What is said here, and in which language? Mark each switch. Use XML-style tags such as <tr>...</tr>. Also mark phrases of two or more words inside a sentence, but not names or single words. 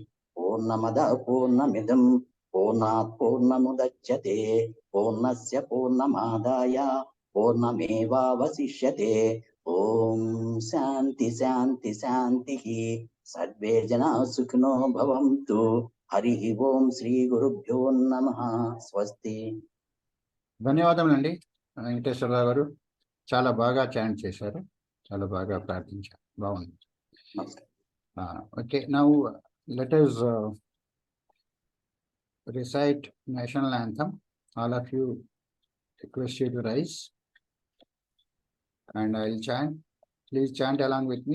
<sa>पूर्णमदः पूर्णमिदं पूर्णात् पूर्णमुदच्यते पूर्णस्य पूर्णमादाय पूर्णमेवावशिष्यते. ॐ शान्तिः शान्तिः शान्तिः. सर्वे जनाः सुखिनो भवन्तु। हरिः ॐ श्री गुरुभ्यो नमः. Swasti.</sa> <te>ధన్యవాదములండి వెంకటేశ్వరరావు గారు, చాలా బాగా చాంట్ చేశారు, చాలా బాగా ప్రార్థించారు, బాగుంది.</te> <en>Okay, now let us recite national anthem. All of you, request you to rise and I will chant. Please chant along with me.</en>